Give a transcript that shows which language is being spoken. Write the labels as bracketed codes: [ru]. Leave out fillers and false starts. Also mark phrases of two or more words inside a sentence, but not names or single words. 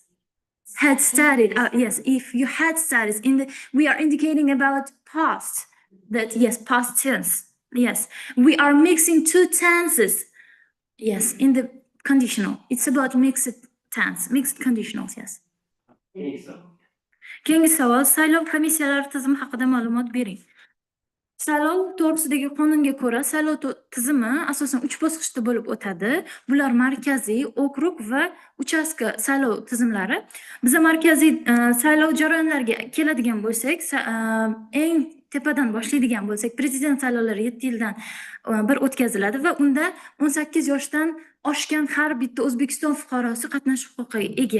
[en] Yes, if you had studies we are indicating about past, that yes, past tense. Yes, we are mixing two tenses. Yes, in the conditional. It's about mixed tense, mixed conditionals, yes. [uz] Keyingi savol, saylov komissiyalari tizimi haqida ma'lumot bering. Saylov to'g'risidagi qonunga ko'ra, saylov tizimi asosan 3 bosqichda bo'lib o'tadi. Bular markaziy, okrug va uchastka saylov tizimlari. Biz markaziy saylov jarayonlariga keladigan bo'lsak, eng tepadan boshlaydigan bo'lsak, prezident saylovlari 7 yildan bir o'tkaziladi va unda 18 yoshdan oshgan har bitta O'zbekiston fuqarosi qatnashish huquqiga ega.